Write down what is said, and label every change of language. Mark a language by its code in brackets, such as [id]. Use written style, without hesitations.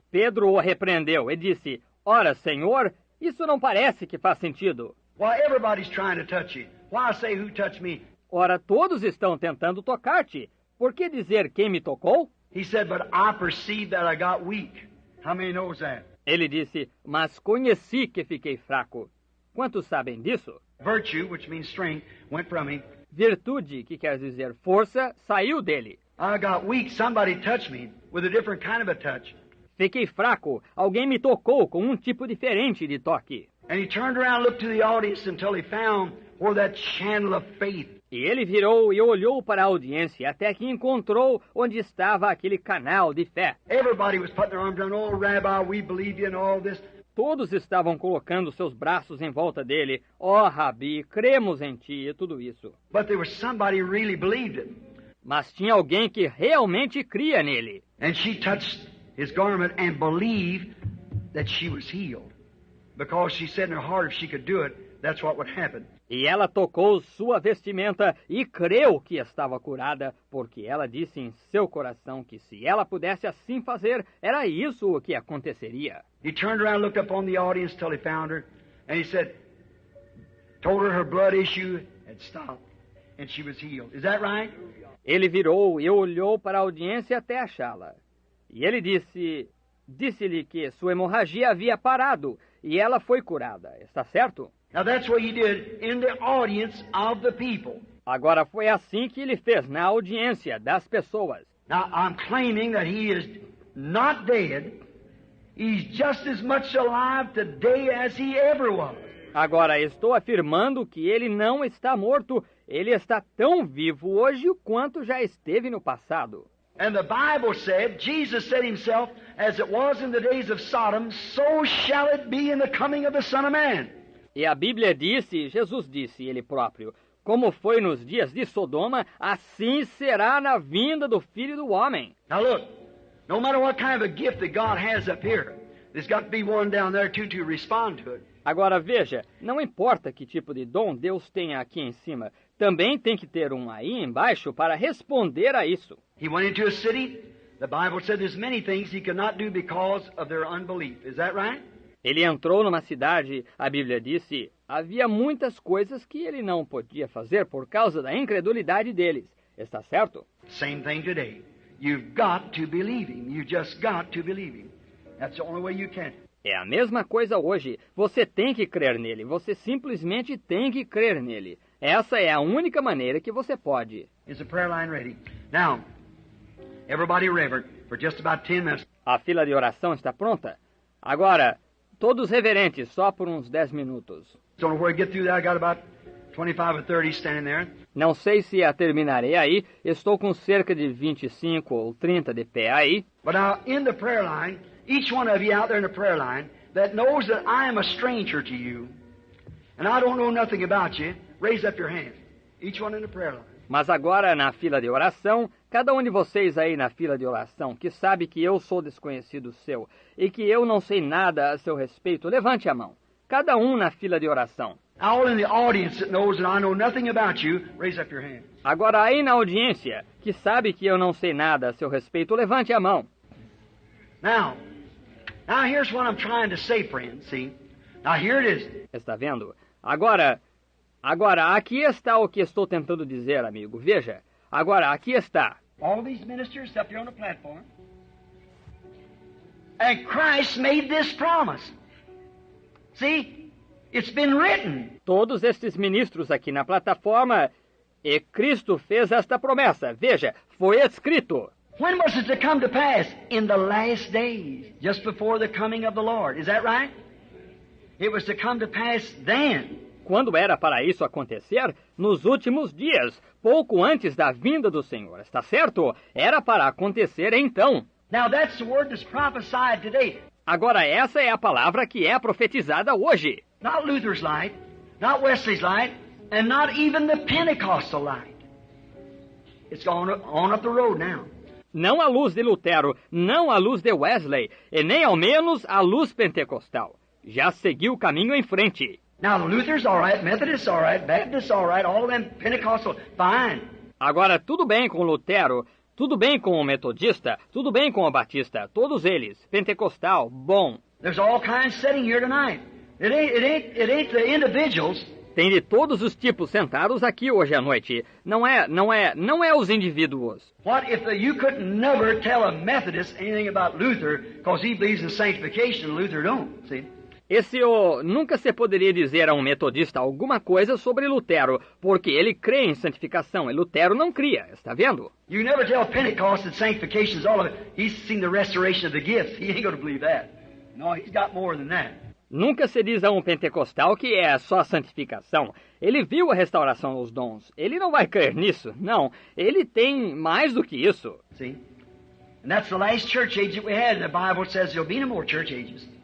[pt] Pedro o repreendeu e disse, ora, Senhor, isso não parece que faz sentido. [en] Why, everybody's trying to touch You. Why say, "Who touched me?" [pt] Ora, todos estão tentando tocar-te. Por que dizer quem me tocou? [en] He said, "But I perceived that I got weak." How many knows that? [pt] Ele disse, mas conheci que fiquei fraco. Quantos sabem disso? [en] Virtue, which means strength, went from him. [pt] Virtude, que quer dizer força, saiu dele. [en] I got weak. Somebody touched me with a different kind of a touch. [pt] Fiquei fraco. Alguém me tocou com um tipo diferente de toque. [en] And he turned around and looked to the audience until he found where that channel of faith. [pt] E ele virou e olhou para a audiência até que encontrou onde estava aquele canal de fé. [en] Everybody was putting their arms around, "Oh, Rabbi, we believe you," and all this. [pt] Todos estavam colocando seus braços em volta dele. Ó, Rabi, cremos em ti e tudo isso. [en] But there was somebody who really believed it. [pt] Mas tinha alguém que realmente cria nele. [en] And she touched his garment and believed that she was healed. Because she said in her heart if she could do it, that's what would happen. [pt] E ela tocou sua vestimenta e creu que estava curada, porque ela disse em seu coração que se ela pudesse assim fazer, era isso o que aconteceria. [en] He turned around and looked up on the audience till he found her, and he said, told her blood issue had stopped, and she was healed. Is that right? [pt] Ele virou e olhou para a audiência até achá-la. E ele disse-lhe que sua hemorragia havia parado, e ela foi curada. Está certo? [en] Now that's what he did in the audience of the people. [pt] Agora foi assim que ele fez na audiência das pessoas. [en] Now I'm claiming that he is not dead. He's just as much alive today as he ever was. [pt] Agora estou afirmando que ele não está morto. Ele está tão vivo hoje quanto já esteve no passado. [en] And the Bible said, Jesus said himself, as it was in the days of Sodom, so shall it be in the coming of the Son of Man. [pt] E a Bíblia disse, Jesus disse, ele próprio, como foi nos dias de Sodoma, assim será na vinda do Filho do Homem. [en] Now look, no matter what kind of a gift that God has up here, there's got to be one down there too to respond to it. [pt] Agora veja, não importa que tipo de dom Deus tenha aqui em cima, também tem que ter um aí embaixo para responder a isso. [en] He went into a city. The Bible said there's many things he could not do because of their unbelief. Is that right? [pt] Ele entrou numa cidade, a Bíblia disse, havia muitas coisas que ele não podia fazer por causa da incredulidade deles. Está certo? [en] Same thing today. You've got to believe him. You just got to believe him. That's the only way you can. [pt] É a mesma coisa hoje. Você tem que crer nele. Você simplesmente tem que crer nele. Essa é a única maneira que você pode. [en] Is the prayer line ready? Now, everybody reverent for just about 10 minutes. [pt] A fila de oração está pronta? Agora, Todos reverentes, só por uns 10 minutos. [en] Don't know where to get through that. I got about 25 or 30 standing there. [pt] Não sei se a terminarei aí. Estou com cerca de 25 ou 30 de pé aí. [en] But now, in the prayer line, each one of you out there in the prayer line that knows that I am a stranger to you, and I don't know nothing about you, raise up your hand. Each one in the prayer line. [pt] Mas agora, na fila de oração, cada um de vocês aí na fila de oração, que sabe que eu sou desconhecido seu e que eu não sei nada a seu respeito, levante a mão. Cada um na fila de oração. [en] All in the audience that knows that I know nothing about you, raise up your hand. [pt] Agora aí na audiência, que sabe que eu não sei nada a seu respeito, levante a mão. [en] Now here's what I'm trying to say, friends, see? Now here it is. [pt] Está vendo? Agora, aqui está o que estou tentando dizer, amigo. Veja, agora, aqui está. [en] All these ministers up here on the platform. And Christ made this promise. See? It's been written. [pt] Todos estes ministros aqui na plataforma, e Cristo fez esta promessa. Veja, foi escrito. [en] When was it to come to pass? In the last days, just before the coming of the Lord. Is that right? It was to come to pass then. [pt] Quando era para isso acontecer? Nos últimos dias, pouco antes da vinda do Senhor. Está certo? Era para acontecer então. [en] Now that's the word that's prophesied today. [pt] Agora essa é a palavra que é profetizada hoje. [en] Not Luther's light, not Wesley's light, and not even the Pentecostal light. It's on up the road now. [pt] Não a luz de Lutero, não a luz de Wesley, e nem ao menos a luz pentecostal. Já seguiu o caminho em frente. [en] Now the Luther's all right, Methodist's all right, Baptist's all right, all of them Pentecostal, fine. [pt] Agora tudo bem com Lutero, tudo bem com o metodista, tudo bem com o batista, todos eles, pentecostal, bom. [en] There's all kinds sitting here tonight. It ain't the individuals. [pt] Tem de todos os tipos sentados aqui hoje à noite. Não é os indivíduos. [en] What if you could never tell a Methodist anything about Luther because he believes in sanctification and Luther don't, see? [pt] Nunca se poderia dizer a um metodista alguma coisa sobre Lutero, porque ele crê em santificação e Lutero não cria, está vendo? [en] You never tell Pentecost that sanctification is all of it. He's seen the restoration of the gifts. He ain't going to believe that. No, he's got more than that. [pt] Nunca se diz a um pentecostal que é só santificação. Ele viu a restauração dos dons. Ele não vai crer nisso. Não, ele tem mais do que isso. [en] See? And that's the last church age that we had. The Bible says there'll be no more church ages.